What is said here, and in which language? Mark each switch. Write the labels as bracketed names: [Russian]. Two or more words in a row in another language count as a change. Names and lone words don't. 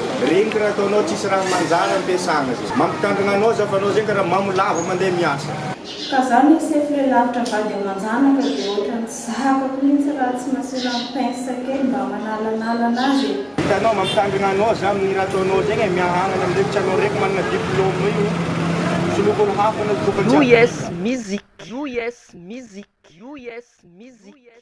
[Malagasy] Regny raha ataonao tsisy raha manjary ampiasana zay. Mampitandrina anao za fa anao zegny raha mamolavo mandeha miasa. Ka zany ny chef le lavitra vady amanjanaka dia ohatran'ny Zahako mihitsy raha tsy masira ny pince kely mba manalanala anazy. Hitanao, mampitandrina anao za amin'ny raha ataonao zegny, e, miahangana amin'ireo tsy anao raiky manana diplôme io. Soloako ny hafa na soloako ny U S jiaby. Music. U S Music. U S Music.